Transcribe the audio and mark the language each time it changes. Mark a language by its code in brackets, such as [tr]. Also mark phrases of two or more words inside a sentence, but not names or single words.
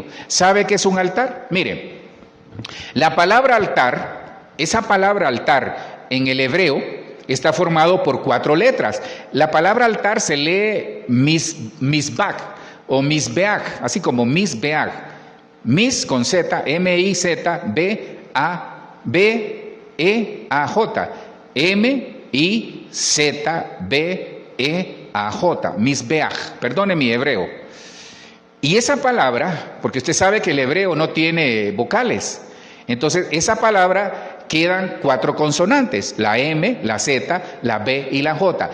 [es] ¿Sabe qué es un altar? Mire, la palabra altar, esa palabra altar en el hebreo, está formado por 4 letras. La palabra altar se lee misbach o misbeach, así como misbeach. Mis con Z, M-I-Z-B-A-B-E-A-J. M-I-Z-B-E-A-J. Misbeach. Perdone mi hebreo. Y esa palabra, porque usted sabe que el hebreo no tiene vocales, entonces esa palabra quedan 4 consonantes: la M, la Z, la B y la J.